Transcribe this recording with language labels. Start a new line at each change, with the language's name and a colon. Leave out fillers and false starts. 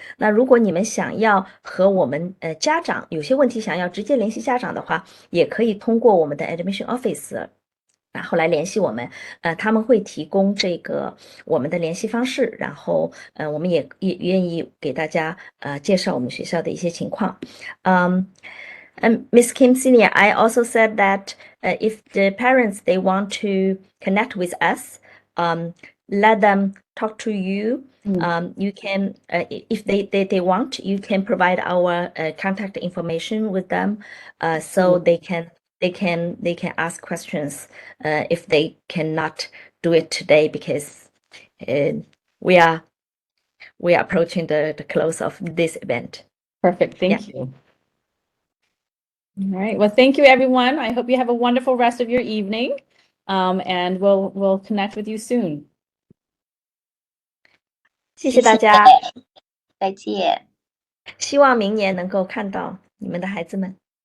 Chinese: 那如果你们想要和我们家长有些问题想要直接联系家长的话，也可以通过我们的 admission office。然后来联系我们，他们会提供这个我们的联系方式，然后我们也愿意给大家介绍我们学校的一些情况。
English: Miss Kim Senior, I also said that if the parents they want to connect with us, let them talk to you. You can, if they want, you can provide our contact information with them, so they can ask questions if they cannot do it today because we are approaching the close of this event. Perfect. Thank you. All right. Well, thank you, everyone. I hope you have a wonderful rest of your evening. And we'll connect with you soon.
Chinese: 谢谢大家，再见。希望明年能够看到你们的孩子们。